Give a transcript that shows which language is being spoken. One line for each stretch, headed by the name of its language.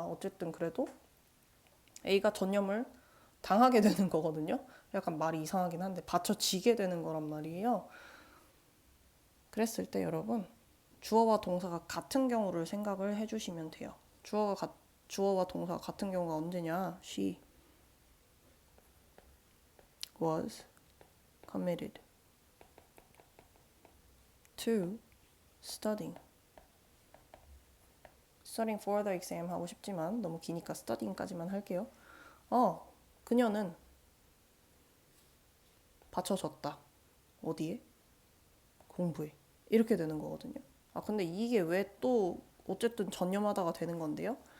Korean: 어쨌든 그래도 A가 전념을 당하게 되는 거거든요. 약간 말이 이상하긴 한데 받쳐지게 되는 거란 말이에요. 그랬을 때 여러분 주어와 동사가 같은 경우를 생각을 해주시면 돼요. 주어와 동사가 같은 경우가 언제냐?
English: She was committed to studying. studying for the exam
Korean: 하고 싶지만 너무 기니까 studying까지만 할게요. 그녀는 받쳐졌다. 어디에? 공부에. 이렇게 되는 거거든요. 근데 이게 왜 또 어쨌든 전념하다가 되는 건데요.